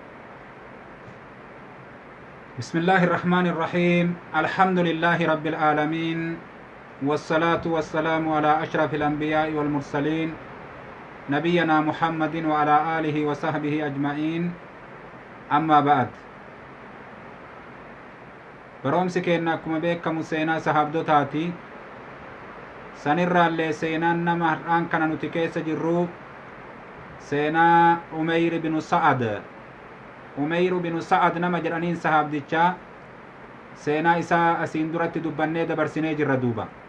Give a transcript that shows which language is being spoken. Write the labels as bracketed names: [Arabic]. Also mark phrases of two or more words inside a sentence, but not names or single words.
[Arabic] بسم الله الرحمن الرحيم. الحمد لله رب العالمين والصلاة والسلام على أشرف الأنبياء والمرسلين نبينا محمد وعلى آله وصحبه أجمعين. أما بعد [Oromo] برomsi keenna akkuma beekamu seenaa sahaabdotaati. sanirraallee seenaan nama har'aan kana nuti keessa jirru seenaa Umeyr binu Sa'ad. Umeyr binu Sa'ad nama jedhaniin sahaabdichaa seenaa isaa asiin duratti dubbannee dabarsinee jirra duuba.